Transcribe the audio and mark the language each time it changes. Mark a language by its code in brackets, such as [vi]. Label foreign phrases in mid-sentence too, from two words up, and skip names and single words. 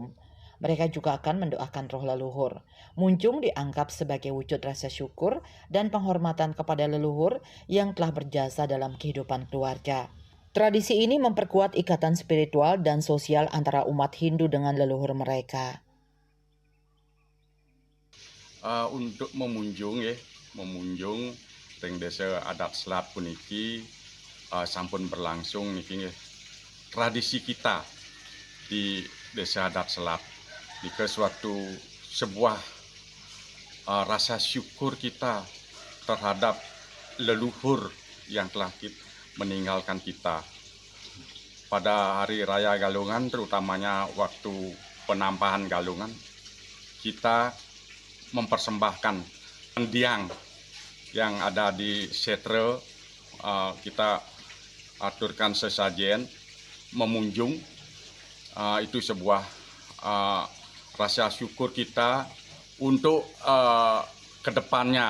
[id] Mereka juga akan mendoakan roh leluhur. Munjung dianggap sebagai wujud rasa syukur dan penghormatan kepada leluhur yang telah berjasa dalam kehidupan keluarga. Tradisi ini memperkuat ikatan spiritual dan sosial antara umat Hindu dengan leluhur mereka. Untuk memunjung [ban] teng desa adat Selat puniki sampun berlangsung niki nggih. [id] Tradisi kita di desa adat Selat niki suatu sebuah rasa syukur kita terhadap leluhur yang telah meninggalkan kita. Pada hari raya Galungan, terutamanya waktu penampahan Galungan, kita mempersembahkan mendiang yang ada di setre, kita aturkan sesajen, memunjung, itu sebuah rasa syukur kita untuk kedepannya.